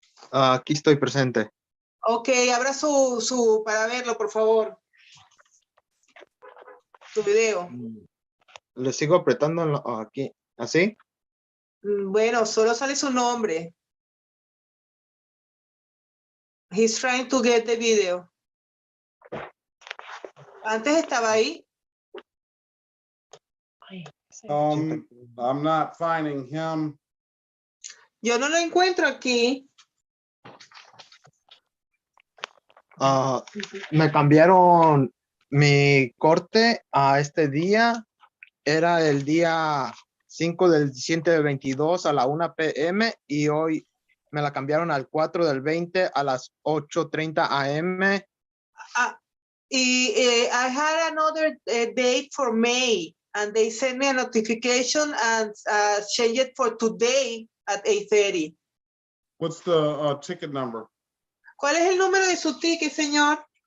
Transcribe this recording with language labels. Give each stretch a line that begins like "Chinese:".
Spanish: Aquí estoy presente. Ok, abra su para verlo, por favor. Su video. Le sigo apretando aquí. ¿Así? Bueno, solo sale su nombre.
English: He's trying to get the video.
Spanish: Antes estaba ahí.
English: I'm not finding him.
Spanish: Yo no lo encuentro aquí. Me cambiaron mi corte a este día. Era el día 5 del 7 del 22 a la 1 p.m. y hoy me la cambiaron al 4 del 20 a las 8:30 a.m.
English: I had another date for May, and they sent me a notification and changed it for today at 8:30. What's the ticket number?
Spanish: ¿Cuál es el número de su ticket, señor?